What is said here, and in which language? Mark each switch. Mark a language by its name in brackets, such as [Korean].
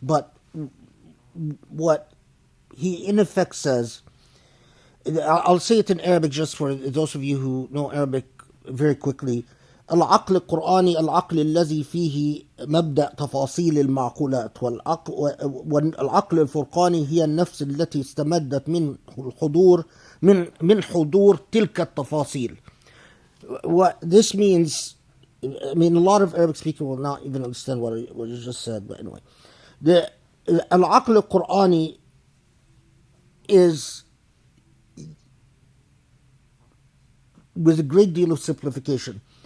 [English] But what he in effect says, I'll say it in Arabic just for those of you who know Arabic very quickly. [Arabic] العقل القرآني العقل الذي فيه مبدأ تفاصيل المعقولات، والعقل الفرقاني هي النفس التي استمدت منه الحضور من حضور تلك التفاصيل. [English] What this means, I mean, a lot of Arabic speakers will not even understand what you just said, but anyway. The العقل القرآني is, with a great deal of simplification,